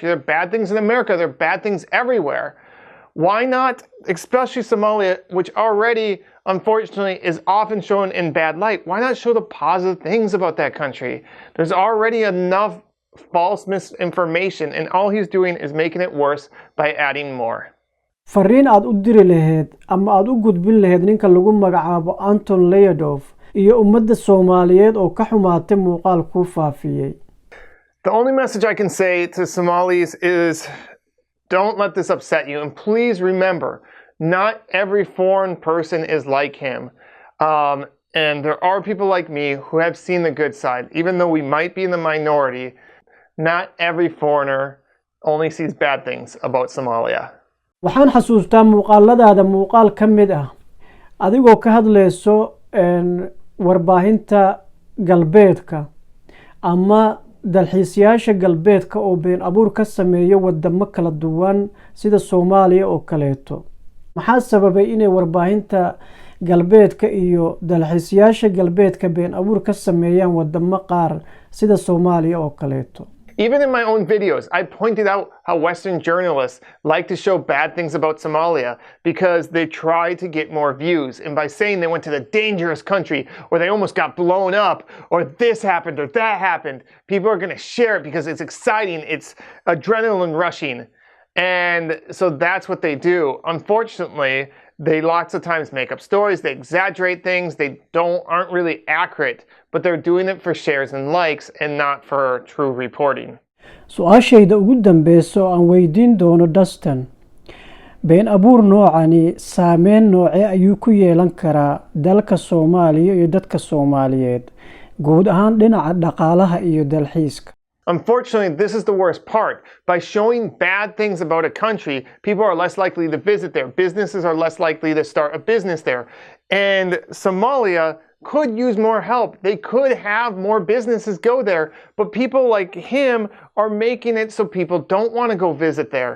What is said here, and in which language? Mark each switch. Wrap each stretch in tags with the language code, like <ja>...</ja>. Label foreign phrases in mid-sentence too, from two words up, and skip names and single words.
<en>There are bad things in America. There are bad things everywhere. Why not, especially Somalia, which already, unfortunately, is often shown in bad light, why not show the positive things about that country? There's already enough false misinformation, and all he's doing is making it worse by adding more.</en> <so>fariin aad u diri lahayd ama aad u gudbin lahayd ninka lagu magacaabo Anton Leodov iyo ummadda Soomaaliyeed oo ka xumaatay muuqaal ku faafiyay.</so> <en>The only message I can say to Somalis is don't let this upset you, and please remember, not every foreign person is like him. And there are people like me who have seen the good side. Even though we might be in the minority, not every foreigner only sees bad things about Somalia.</en> <so>waxaan xasuustaa muuqaaladaada muuqaal ka mid ah adigoo ka hadlayso warbaahinta galbeedka ama dalxiisayaasha galbeedka oo been abuur ka sameeyo wadamo kala duwan sida Soomaaliya oo kaleeto maxaa sababay inay warbaahinta galbeedka iyo dalxiisayaasha galbeedka been abuur ka sameeyaan wadamo qaar sida Soomaaliya oo kaleeto?</so> <en>Even in my own videos, I pointed out how Western journalists like to show bad things about Somalia because they try to get more views. And by saying they went to the dangerous country or they almost got blown up or this happened or that happened, people are going to share it because it's exciting, it's adrenaline rushing. And so that's what they do. Unfortunately, they lots of times make up stories, they exaggerate things, they aren't really accurate, but they're doing it for shares and likes and not for true reporting.</en> <so>su-aashayda ugu dambeyso aan weydiin doono Dustin, been abuur noocani saameyn noocee ayuu ku yeelan karaa dalka Soomaaliya iyo dadka Soomaaliyeed guud ahaan dhinaca dhaqaalaha iyo dalxiiska?</so> <en>Unfortunately, this is the worst part. By showing bad things about a country, people are less likely to visit there. Businesses are less likely to start a business there. And Somalia could use more help. They could have more businesses go there, but people like him are making it so people don't want to go visit there.</en>